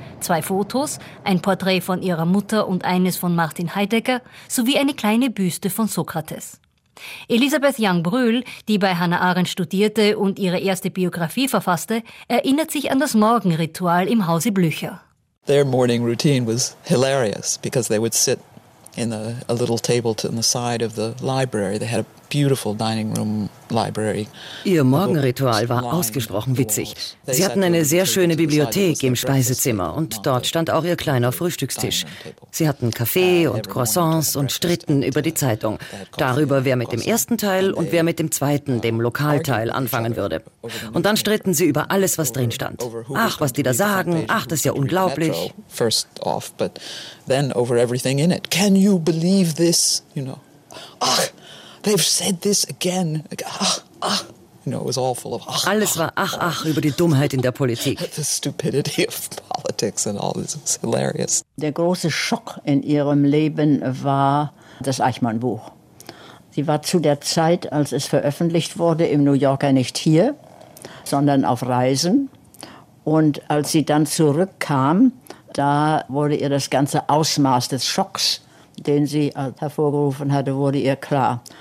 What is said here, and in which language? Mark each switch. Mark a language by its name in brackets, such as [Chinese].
[German] Zwei Fotos, ein Porträt von ihrer Mutter und eines von Martin Heidegger, sowie eine kleine Büste von Sokrates. Elisabeth Young-Brühl, die bei Hannah Arendt studierte und ihre erste Biografie verfasste, erinnert sich an das Morgenritual im Hause Blücher. [English] Their morning routine was hilarious because they would sit in a little table on the side of the library. They had a beautiful dining room library. [German] Ihr Morgenritual war ausgesprochen witzig. Sie hatten eine sehr schöne Bibliothek im Speisezimmer und dort stand auch ihr kleiner Frühstückstisch. Sie hatten Kaffee und Croissants und stritten über die Zeitung, darüber, wer mit dem ersten Teil und wer mit dem zweiten, dem Lokalteil, anfangen würde. Und dann stritten sie über alles, was drin stand. Ach, was die da sagen, ach, das ist ja unglaublich. [English] First off, but then over everything in it. Can you believe this, you know? Ach, they've said this again. Ach, ach. You know, it was all full of ach. [German] Alles war ach, ach über die Dummheit in der Politik. [English] The stupidity of politics and all this was hilarious. [German] Der große Schock in ihrem Leben war das Eichmann-Buch. Sie war zu der Zeit, als es veröffentlicht wurde, im New Yorker nicht hier, sondern auf Reisen. Und als sie dann zurückkam, da wurde ihr das ganze Ausmaß des Schocks, den sie hervorgerufen hatte, wurde ihr klar.